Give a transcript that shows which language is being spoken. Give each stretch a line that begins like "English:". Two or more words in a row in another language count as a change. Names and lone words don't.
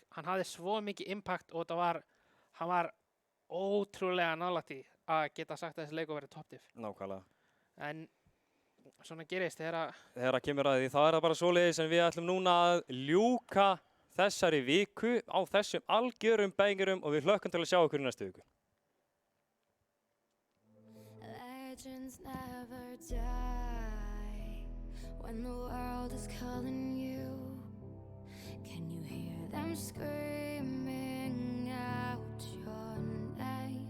Icelandic: Hann hafði svo mikið impact og hann var ótrúlega nálægt í að geta sagt að þessi leik og verið
English: top diff.
Icelandic: Nákvæmlega. En svona gerist þegar það kemur að því, þá er það bara svoleiðis en við ætlum núna að ljúka þessari viku á þessum algjörum bengurum og við hlökkum til að sjá okkur í næstu viku.
English: Legends never die when the world is calling you. Can you hear them screaming out your name?